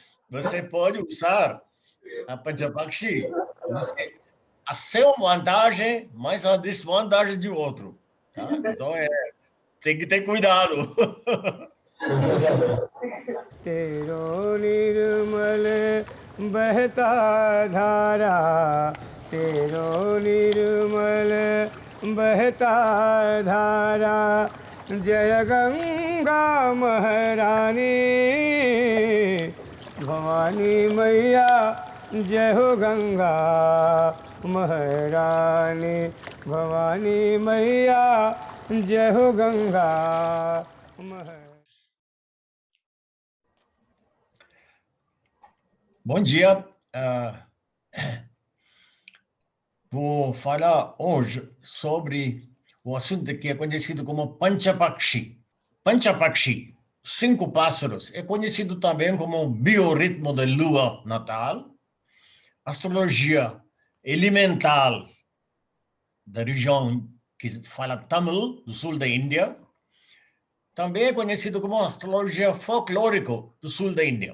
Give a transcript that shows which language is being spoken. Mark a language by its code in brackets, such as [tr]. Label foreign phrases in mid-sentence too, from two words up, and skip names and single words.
[pt] você pode usar a Panchapakshi, a sua vantagem, mas a desvantagem de outro. Tá? Então, tem que ter cuidado. [hi] तेरो निर्मल बहता धारा, तेरो निर्मल बहता धारा, जय गंगा महारानी, भवानी मैया जय हो गंगा महारानी, भवानी मैया जय हो गंगा महारानी. [pt] Bom dia. Vou falar hoje sobre o assunto que é conhecido como Panchapakshi. Panchapakshi, 5 pássaros, é conhecido também como biorritmo da lua natal, astrologia elemental da região que fala Tamil, do sul da Índia, também é conhecido como astrologia folclórica do sul da Índia.